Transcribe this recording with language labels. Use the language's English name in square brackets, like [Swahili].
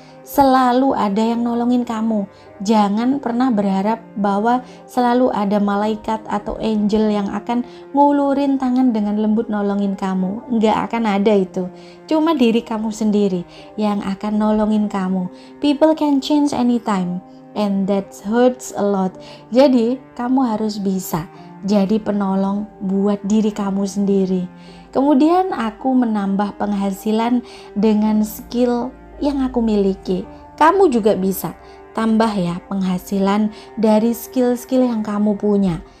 [Indonesian] selalu ada yang nolongin kamu. Jangan pernah berharap bahwa selalu ada malaikat atau angel yang akan ngulurin tangan dengan lembut nolongin kamu. Nggak akan ada itu. Cuma diri kamu sendiri yang akan nolongin kamu. [English] People can change anytime, and that hurts a lot. [Indonesian] Jadi kamu harus bisa jadi penolong buat diri kamu sendiri. Kemudian aku menambah penghasilan dengan skill yang aku miliki. Kamu juga bisa tambah ya penghasilan dari skill-skill yang kamu punya.